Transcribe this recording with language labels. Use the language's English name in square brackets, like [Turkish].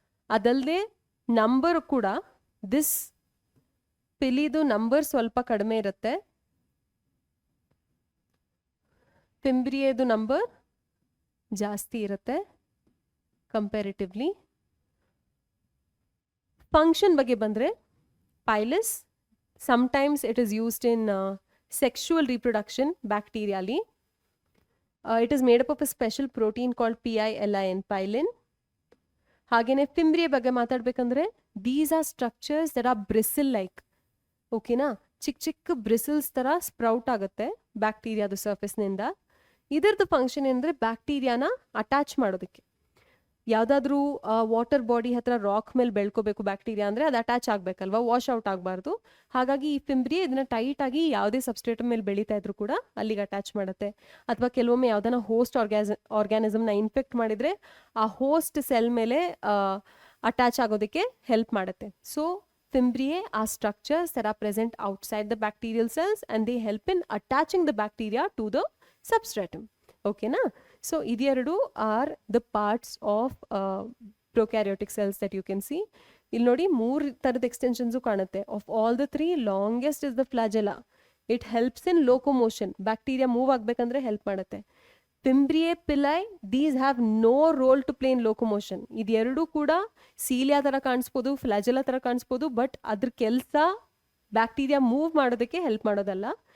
[Kannada] ಅದಲ್ಲದೆ ನಂಬರ್ ಕೂಡ this ಪಿಲಿದು number ಸ್ವಲ್ಪ ಕಡಿಮೆ ಇರುತ್ತೆ, ಫಿಂಬ್ರಿಯೆದು ನಂಬರ್ ಜಾಸ್ತಿ ಇರುತ್ತೆ ಕಂಪ್ಯಾರಿಟಿವ್ಲಿ. ಫಂಕ್ಷನ್ ಬಗ್ಗೆ ಬಂದರೆ [English] Pilus sometimes it is used in sexual reproduction bacterially. It is made up of a special protein called PILIN, pylin. [Kannada] ಹಾಗೇನೆ ಫಿಂಬ್ರಿಯೆ ಬಗ್ಗೆ ಮಾತಾಡಬೇಕಂದ್ರೆ [English] these are structures that are bristle like. [Kannada] ಓಕೆನಾ? ಚಿಕ್ಕ ಚಿಕ್ಕ ಬ್ರಿಸಲ್ಸ್ ಥರ ಸ್ಪ್ರೌಟ್ ಆಗುತ್ತೆ ಬ್ಯಾಕ್ಟೀರಿಯಾದ ಸರ್ಫೇಸ್ನಿಂದ. ಇದರದ್ದು ಫಂಕ್ಷನ್ ಏನಂದರೆ ಬ್ಯಾಕ್ಟೀರಿಯಾನ ಅಟ್ಯಾಚ್ ಮಾಡೋದಕ್ಕೆ. ಯಾವುದಾದ್ರೂ ವಾಟರ್ ಬಾಡಿ ಹತ್ರ ರಾಕ್ ಮೇಲೆ ಬೆಳ್ಕೋಬೇಕು ಬ್ಯಾಕ್ಟೀರಿಯಾ ಅಂದರೆ ಅದು ಅಟ್ಯಾಚ್ ಆಗಬೇಕಲ್ವಾ, ವಾಶ್ ಔಟ್ ಆಗಬಾರ್ದು. ಹಾಗಾಗಿ ಈ ಫಿಂಬ್ರಿಯೆ ಇದನ್ನ ಟೈಟಾಗಿ ಯಾವುದೇ ಸಬ್ಸ್ಟ್ರೇಟ್ ಮೇಲೆ ಬೆಳೀತಾ ಇದ್ರು ಕೂಡ ಅಲ್ಲಿಗೆ ಅಟ್ಯಾಚ್ ಮಾಡುತ್ತೆ. ಅಥವಾ ಕೆಲವೊಮ್ಮೆ ಯಾವುದನ್ನ ಹೋಸ್ಟ್ ಆರ್ಗ್ಯಾನಿಸಮ್ನ ಇನ್ಫೆಕ್ಟ್ ಮಾಡಿದರೆ ಆ ಹೋಸ್ಟ್ ಸೆಲ್ ಮೇಲೆ ಅಟ್ಯಾಚ್ ಆಗೋದಕ್ಕೆ ಹೆಲ್ಪ್ ಮಾಡುತ್ತೆ. [English] So fimbriae are structures that are present outside the bacterial cells and they help in attaching the bacteria to the substratum. Okay na? So ಇದೆರಡು are the parts of prokaryotic cells that you can see. [Kannada] ಇಲ್ಲಿ ನೋಡಿ 3 ಥರದ ಎಕ್ಸ್ಟೆನ್ಷನ್ಸು ಕಾಣುತ್ತೆ. [English] Of all the 3 longest is the flagella. It helps in locomotion. [Kannada] Bacteria move ಆಗಬೇಕಂದ್ರೆ help ಮಾಡುತ್ತೆ. [English] Fimbriae pili, these have no role to play in locomotion. [Kannada] ಇದೆರಡೂ ಕೂಡ cilia ಥರ ಕಾಣಿಸ್ಬೋದು, ಫ್ಲಾಜೆಲಾ ಥರ ಕಾಣಿಸ್ಬೋದು, but ಅದ್ರ ಕೆಲಸ ಬ್ಯಾಕ್ಟೀರಿಯಾ ಮೂವ್ ಮಾಡೋದಕ್ಕೆ ಹೆಲ್ಪ್ ಮಾಡೋದಲ್ಲ.